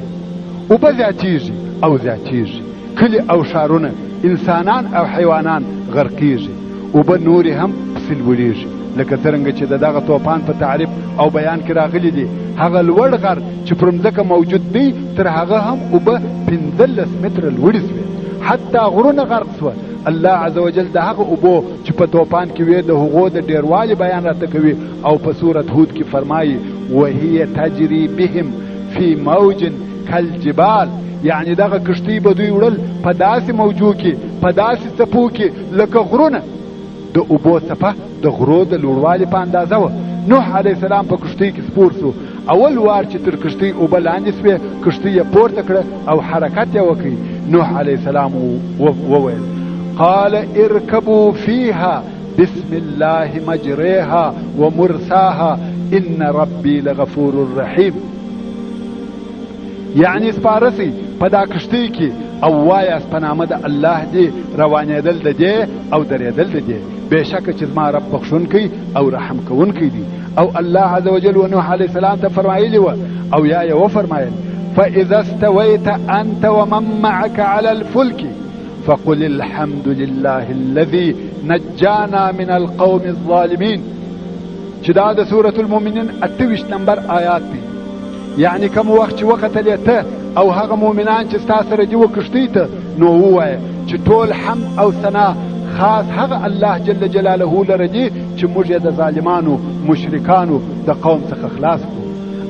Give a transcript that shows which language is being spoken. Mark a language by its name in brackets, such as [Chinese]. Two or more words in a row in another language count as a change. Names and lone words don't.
[Pashto] اوبه زیاتیږي او زیاتیږي، کلي او ښارونه، انسانان او حیوانان غرقیږي، اوبه نورې هم پسې لوړیږي، لکه څرنګه چې دغه طوفان په تعریف او بیان کې راغلی دی. هغه لوړ غر چې پر مځکه موجود دی تر هغه هم اوبه 15 متره لوړې سوې، حتی غرونه غرق سوه. الله عزوجل د هغه اوبو چې په طوفان کې وې د هغو د ډیروالي بیان راته کوي او په سورة هود کې فرمایي [Arabic] وهي تجري بهم فی موج کالجبال، [Pashto] یعنی دغه کښتۍ به دوی وړل په داسې موجو کې، په داسې څپو کې لکه غرونه. د اوبو څپه د غرو د لوړوالي په اندازه وه. نوح علیه السلام په کښتۍ کې سپور سو، اول وار چې تر کښتۍ اوبه لاندې سوې کښتۍ یې پورته کړه او حرکت یې وکړي. [Arabic] نوح علیه السلام وویل قال اركبوا فيها بسم الله مجريها ومرساها ان ربي لغفور رحيم، [Pashto] یعنی سپارسي په دا کښتۍ کې او وایاست په نامه د الله دی روانېدل د دې او درېدل د دې، بېشکه چې زما رب بخښونکی او رحم کوونکی دی. او الله عزوجل و نوح علیه السلام ته فرمایلی وه او یا یې وفرمایل [Arabic] فاذا استويت انت ومن معك على الفلك فقل الحمد لله الذي نجانا من القوم الظالمين، [Pashto] چې دا د سورة المؤمنین 28 نمبر آیات دی. یعنی کوم وخت چې وکتلې ته او هغه مؤمنان چې ستا سره دي و کښتۍ ته، نو ووایه چې ټول حمد او ثنا خاص هغه الله جل جلاله لره دي چې موږ یې د ظالمانو مشرکانو د قوم څخه خلاص کړو.